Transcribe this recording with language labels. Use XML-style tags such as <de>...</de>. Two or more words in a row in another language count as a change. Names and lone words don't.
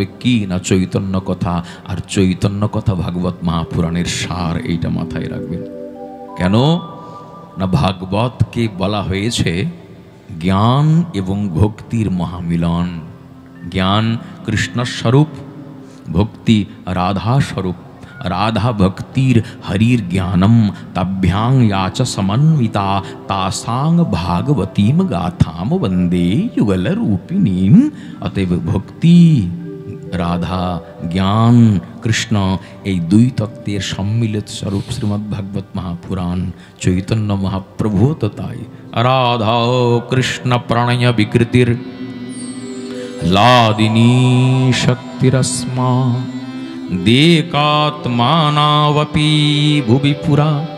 <bn>কি না চৈতন্য কথা, আর চৈতন্য কথা ভাগবত মহাপুরাণের সার, এইটা মাথায় রাখবেন। কেন না ভাগবতকে বলা হয়েছে জ্ঞান এবং ভক্তির মহামিলন। জ্ঞান কৃষ্ণস্বরূপ, ভক্তি রাধা স্বরূপ।</bn> <sa>রাধা ভক্তির হরির জ্ঞানম তাভ্যাং याच समन्विता तासां भागवतीम गाथाम वंदे युगल रूपिणीम। अतएव भक्ति,</sa> <bn>রাধা, জ্ঞান, কৃষ্ণ, এই দুই তত্ত্বের সম্মিলিত স্বরূপ শ্রীমদ্ ভাগবত মহাপুরাণ। চৈতন্য মহাপ্রভু তো তাই।</bn> <sa>রাধা কৃষ্ণ প্রণয় বিকৃতির লাদিনী শক্তিরস্মা দেকাত্মানাবপি ভুবি পুরা</sa>